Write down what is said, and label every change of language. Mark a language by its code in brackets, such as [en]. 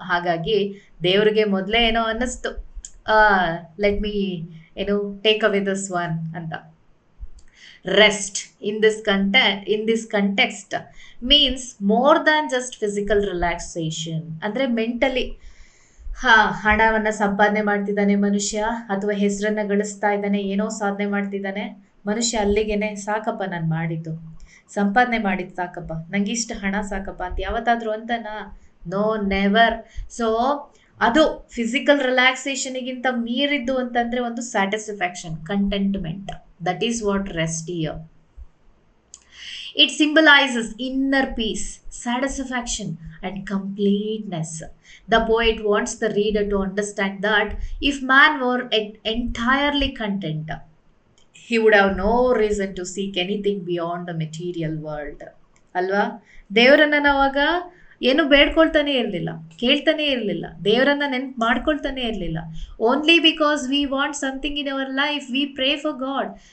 [kn] ಹಾಗಾಗಿ ದೇವರಿಗೆ ಮೊದಲೇ ಅನ್ನಿಸ್ತು, [en] let me take away this one [kn] ಅಂತ. [en] Rest in this context means more than just physical relaxation. [kn] ಅಂದರೆ ಮೆಂಟಲಿ ಹಣವನ್ನು ಸಂಪಾದನೆ ಮಾಡ್ತಿದ್ದಾನೆ ಮನುಷ್ಯ, ಅಥವಾ ಹೆಸರನ್ನು ಗಳಿಸ್ತಾ ಇದ್ದಾನೆ, ಏನೋ ಸಾಧನೆ ಮಾಡ್ತಿದ್ದಾನೆ ಮನುಷ್ಯ, ಅಲ್ಲಿಗೇನೆ ಸಾಕಪ್ಪ ನಾನು ಮಾಡಿದ್ದು, ಸಂಪಾದನೆ ಮಾಡಿದ್ದು ಸಾಕಪ್ಪ, ನಂಗಿಷ್ಟು ಹಣ ಸಾಕಪ್ಪ ಅಂತ ಯಾವತ್ತಾದರೂ ಅಂತನಾ? [en] No, never. [kn] ಸೊ ಅದು ಫಿಸಿಕಲ್ ರಿಲ್ಯಾಕ್ಸೇಷನಿಗಿಂತ ಮೀರಿದ್ದು ಅಂತಂದರೆ ಒಂದು satisfaction, contentment. [en] That is what rest here. It symbolizes inner peace, satisfaction, and completeness. The poet wants the reader to understand that if man were entirely content, he would have no reason to seek anything beyond the material world. [kn] ಅಲ್ವಾ? ದೇವರನ್ನ ನಾವಾಗ ಏನು ಬೇಡ್ಕೊಳ್ತಾನೆ ಇರಲಿಲ್ಲ, ಕೇಳ್ತಾನೆ ಇರಲಿಲ್ಲ, ದೇವರನ್ನ ನೆನ್ಪು ಮಾಡ್ಕೊಳ್ತಾನೆ ಇರಲಿಲ್ಲ. [en] Only because we want something in our life we pray for God.